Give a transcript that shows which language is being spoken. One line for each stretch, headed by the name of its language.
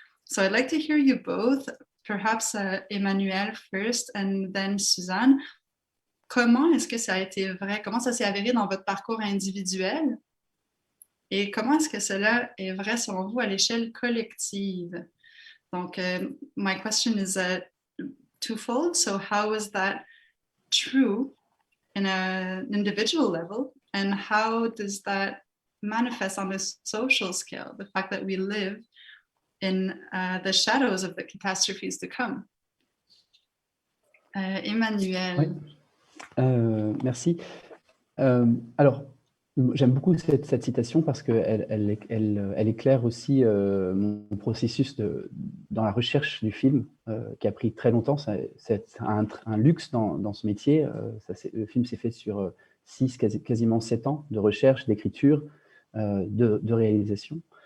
English: So I'd like to hear you both, perhaps Emmanuel first, and then Suzanne.
French: Comment est-ce que ça a été vrai? Comment ça s'est avéré dans votre parcours individuel? Et comment est-ce que cela est vrai selon vous à l'échelle collective?
English: Donc, my question is twofold. So how is that true in an individual level? And how does that manifest on a social scale? The fact that we live in the shadows of the catastrophes to come. Emmanuel.
French: Oui. Merci. Alors, j'aime beaucoup cette citation parce qu'elle éclaire aussi mon processus dans la recherche du film, qui a pris très longtemps. C'est un luxe dans ce métier. Le film s'est fait sur 6, quasiment 7 ans de recherche, d'écriture, de réalisation.